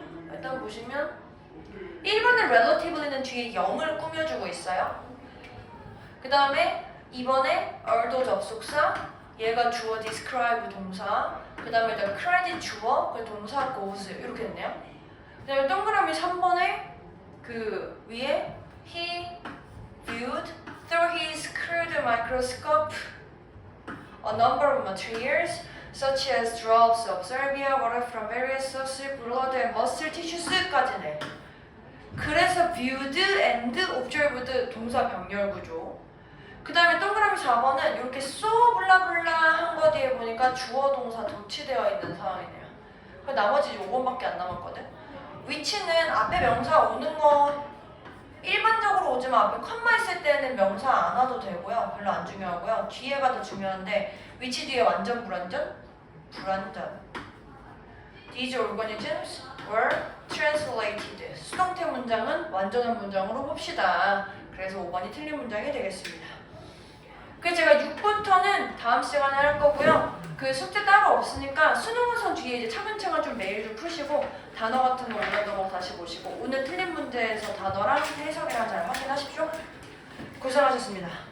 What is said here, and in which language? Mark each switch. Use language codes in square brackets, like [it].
[ko] 일단 보시면 1번의 relatively는 뒤에 0을 꾸며주고 있어요. 그 다음에 2번에 or도 접속사 얘가 주어 describe 동사 그 다음에 credit 주어 그 동사 goes 이렇게 됐네요. 그 다음에 동그라미 3번에 그 위에 [en] he viewed through his crude microscope a number of materials such as drops of salvia, water from various sources, blood and muscle tissues까지네. [ko] 그래서 viewed and observed 동사 병렬 구조. 그 다음에 동그라미 4번은 이렇게 so 블라블라 한 거 뒤에 보니까 주어 동사 도치되어 있는 상황이네요. 나머지 5번밖에 안 남았거든. which는 앞에 명사 오는 거 일반적으로 오지만 앞에 컴마 있을 때는 명사 안 와도 되고요. 별로 안 중요하고요. 뒤에가 더 중요한데 which 뒤에 완전 불완전? 불완전. [en] These organisms were translated. [ko] 수동태 문장은 완전한 문장으로 봅시다. 그래서 5번이 틀린 문장이 되겠습니다. 그래서 제가 6부터는 다음 시간에 할 거고요. 그 숙제 따로 없으니까 수능원선 뒤에 이제 차근차근 좀 매일 좀 푸시고 단어 같은 거 올라간 거 다시 보시고 오늘 틀린 문제에서 단어랑 해석이랑 잘 확인하십시오. 고생하셨습니다.